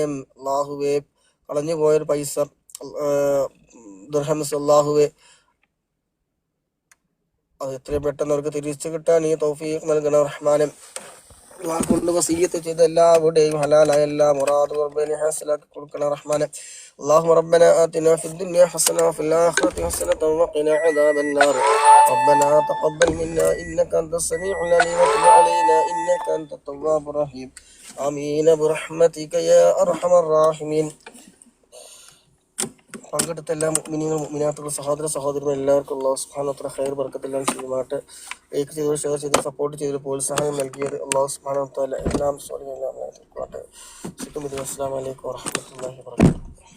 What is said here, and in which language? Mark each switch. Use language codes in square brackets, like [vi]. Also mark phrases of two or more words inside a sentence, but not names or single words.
[ml] അള്ളാഹുവെ കളഞ്ഞു പോയൊരു പൈസ ദിർഹംസ് അള്ളാഹുവെ അത് എത്രയും പെട്ടെന്ന് അവർക്ക് തിരിച്ചു കിട്ടാൻ നീ തൗഫീഖ് നൽകണം റഹ്മാനം. കൊണ്ട് വസിയ്യത്ത് ചെയ്ത എല്ലാവരുടെയും ഹലാലായ എല്ലാ മുറാദും റബ്ബേ ഹാസിലാക്കി കൊടുക്കണം റഹ്മാനെ. [ar] اللهم ربنا آتنا في الدنيا حسنة وفي الآخرة حسنة وقنا عذاب النار. ربنا تقبل منا إنك أنت السميع العليم وتب علينا إنك أنت التواب الرحيم. آمين برحمتك يا أرحم الراحمين. [ml] പങ്കെടുത്ത എല്ലാ മുഅ്മിനീങ്ങളും മുഅ്മിനാത്തുകളും സഹോദരന്മാരും എല്ലാവർക്കും [ar] الله سبحانه وتعالى [ml] ഖൈർ ബർക്കത്തെല്ലാം ചെയ്യുമാറാകട്ടെ. ലൈക്ക് ചെയ്ത് ഷെയർ ചെയ്ത് സപ്പോർട്ട് ചെയ്ത് പ്രോത്സാഹനം നൽകിയത് [ar] الله سبحانه وتعالى [ml] എല്ലാം സ്വാലിഹീങ്ങളാക്കട്ടെ. [ar] السلام عليكم ورحمة الله وبركاته.